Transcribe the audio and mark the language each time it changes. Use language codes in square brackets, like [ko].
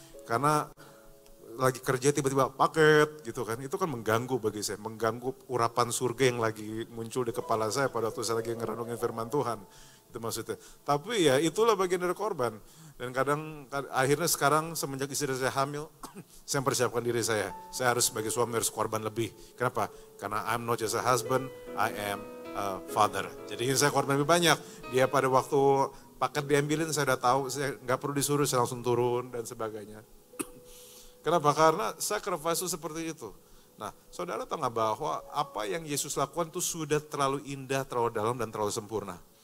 [id] Karena lagi kerja tiba-tiba paket gitu kan, itu kan mengganggu bagi saya, mengganggu urapan surga yang lagi muncul di kepala saya pada waktu saya lagi ngerenungin firman Tuhan, itu maksudnya. Tapi ya itulah bagian dari korban. Dan kadang akhirnya sekarang semenjak istri saya hamil, saya mempersiapkan diri saya harus sebagai suami harus korban lebih. Kenapa? Karena [en] I'm not just a husband, I am a father. [id] Jadi saya korban lebih banyak. Dia pada waktu paket diambilin saya udah tahu, saya nggak perlu disuruh, saya langsung turun dan sebagainya. Kenapa? Karena sacrifice itu seperti itu. Nah, saudara tahu nggak bahwa apa yang Yesus lakukan itu sudah terlalu indah, terlalu dalam, dan terlalu sempurna.